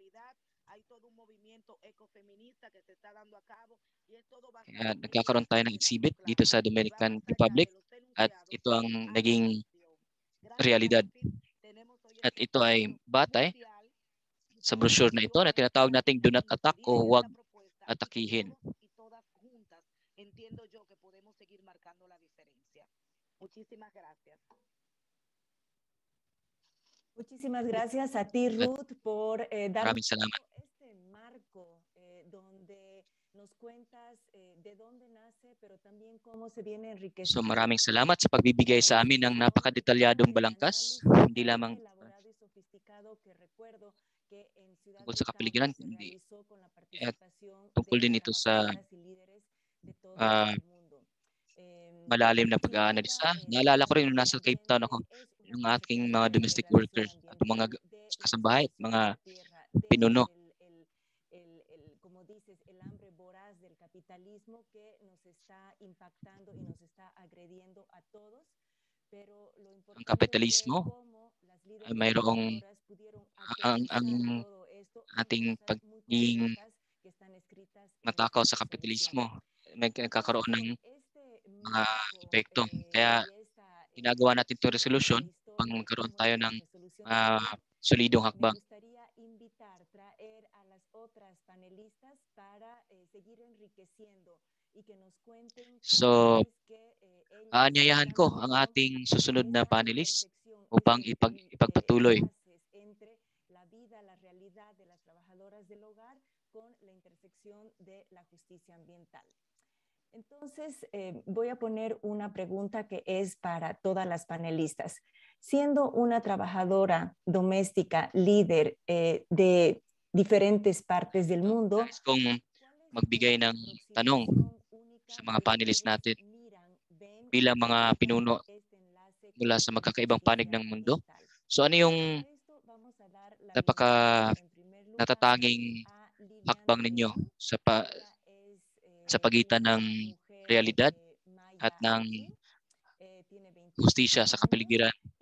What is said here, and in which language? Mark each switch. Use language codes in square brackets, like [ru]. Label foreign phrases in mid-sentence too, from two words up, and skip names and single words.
[tl] Kaya nagkakaroon tayo ng exhibit dito sa Dominican Republic at ito ang naging realidad. At ito ay batay sa brochure na ito na tinatawag nating [en] do not attack [tl] o huwag atakihin. [es] Muchísimas gracias a ti, Ruth, por darnos este marco donde nos cuentas de dónde nace, pero también cómo se viene enriqueciendo. [tl] So maraming salamat sa pagbibigay sa amin ng napakadetalyadong balangkas, hindi lamang tungkol sa kapaligiran, kundi tungkol din ito sa malalim na pag-aanalisa. Naalala ko rin nung nasa Cape Town ako, yung aking mga [en] domestic workers [tl] at mga kasambahay at mga pinuno. [es] Como dices, el hambre voraz del capitalismo que nos está impactando y nos está agrediendo a todos, pero lo importante [tl] ang kapitalismo ay mayroong ang ating pagiging matakaw sa kapitalismo nagkakaroon ng mga epekto. Kaya ginagawa natin itong resolution pang magkaroon tayo ng solidong hakbang. So, aanyayahan ko ang ating susunod na panelist upang ipagpatuloy. [es] Entonces, voy a poner una pregunta que es para todas las panelistas. Siendo una trabajadora doméstica, líder de diferentes partes del mundo, [tl] kung magbigay ng tanong sa mga panelists natin bilang mga pinuno mula sa magkakaibang panig ng mundo. So ano yung natatanging hakbang ninyo sa pagitan ng realidad at ng hustisya sa kapaligiran?